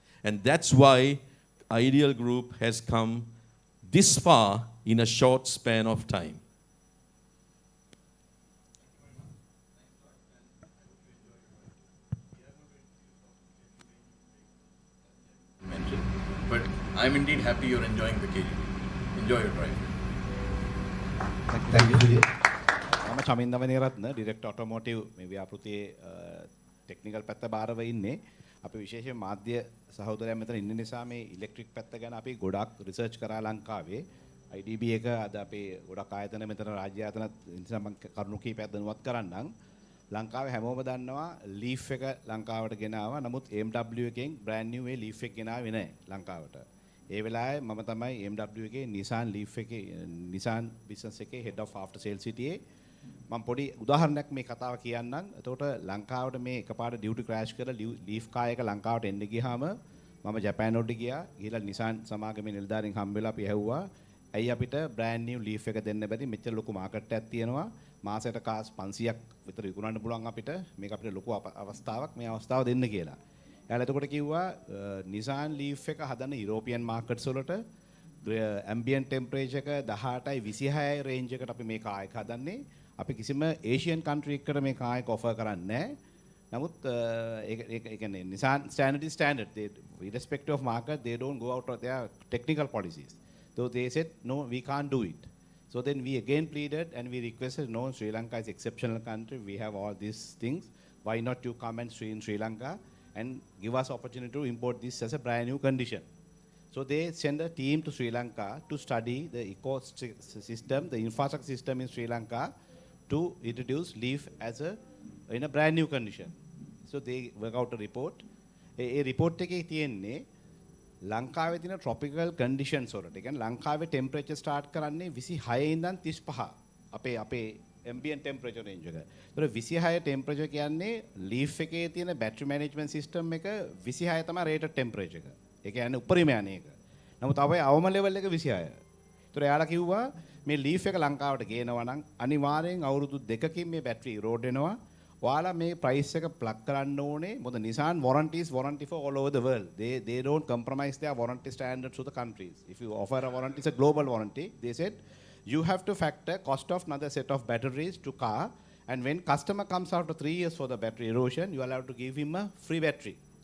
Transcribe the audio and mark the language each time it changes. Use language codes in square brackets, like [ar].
[en] And that's why Ideal Group has come this far in a short span of time. But I'm indeed happy you're enjoying the KGB. Enjoy your drive. Thank you. [si] මම Chaminda වනේරත්න direct ඔටෝමෝටිව් මේ ව්‍යාපෘතියේ technical පැත්ත බාරව ඉන්නේ. අපි විශේෂයෙන් මාධ්‍ය සහෝදරයන් මෙතන ඉන්න නිසා මේ ඉලෙක්ට්‍රික් පැත්ත ගැන අපි ගොඩක් රිසර්ච් කරා ලංකාවේ. IDB එක අද අපේ ගොඩක් ආයතන මෙතන රාජ්‍ය ආයතන නිසා මම කරුණු කීපයක් දැනුවත් කරන්නම්. ලංකාවේ හැමෝම දන්නවා ලීෆ් එක ලංකාවට ගෙනාවා. නමුත් AMW එකෙන් බ්‍රෑන්ඩ් නිව් ඒ ලීෆ් එක ගෙනාවේ නැහැ ලංකාවට. ඒ වෙලාවේ මම තමයි AMW එකේ Nissan Leaf එකේ Nissan business එකේ head of after sales සිටියේ. මම පොඩි උදාහරණයක් මේ කතාව කියන්නම්. එතකොට ලංකාවට මේ එකපාරට ඩියුටි ක්‍රෑෂ් කරලා ලීෆ් කාර් එක ලංකාවට එන්න ගියාම මම ජපාන් වලට ගියා. ගිහලා Nissan සමාගමේ නිලධාරීන් හම්බෙලා අපි ඇහුවා ඇයි අපිට බ්‍රෑන්ඩ් නිව් ලීෆ් එක දෙන්න බැරි? මෙච්චර ලොකු මාකට් එකක් තියෙනවා. මාසෙට කාස් 500ක් විතර විකුණන්න පුළුවන් අපිට. මේක අපිට ලොකු අවස්ථාවක්. මේ අවස්ථාව දෙන්න කියලා. එයාලා එතකොට කිව්වා Nissan Leaf එක හදන යුරෝපියන් මාකට්ස් වලට ambient temperature එක 18යි 26යි රේන්ජ් එකට අපි මේ කාර් එක හදන්නේ. අපි කිසිම ඒෂියන් කන්ට්‍රි එකකට මේ කාර් එක ඔෆර් කරන්නේ නැහැ. නමුත් ඒ කියන්නේ [en] Nissan standard is standard. They irrespective of market they don't go out of their technical policies. So they said no, we can't do it. So then we again pleaded and we requested, no, Sri Lanka is exceptional country. We have all these things. Why not you come and stay in Sri Lanka and give us opportunity to import this as a brand new condition? So they send a team to Sri Lanka to study the ecosystem, the infrastructure system in Sri Lanka to introduce leaf as in a brand new condition. So they work out a report. [si] A report එකේ තියෙන්නේ ලංකාවේ තියෙන tropical conditions වලට. ඒ කියන්නේ ලංකාවේ temperature start කරන්නේ 26 ඉඳන් 35. අපේ ambient temperature range එක. ඒතර 26 temperature කියන්නේ leaf එකේ තියෙන battery management system එක 26 තමයි rated temperature එක. ඒ කියන්නේ උඩරිම යන්නේ ඒක. නමුත් අපේ අවම level එක 26. ඒතර එයාලා කිව්වා මේ leaf එක ලංකාවට ගේනවා නම් අනිවාර්යෙන් අවුරුදු 2කින් මේ battery erode වෙනවා. ඔයාලා මේ price එක plug කරන්න ඕනේ. මොකද [en] Nissan warranty for all over the world. They don't compromise their warranty standards to the countries. If you offer a warranty, it's a global warranty. They said you have to factor cost of another set of batteries to car, and when customer comes after 3 years for the battery erosion, you are allowed to give him a free battery.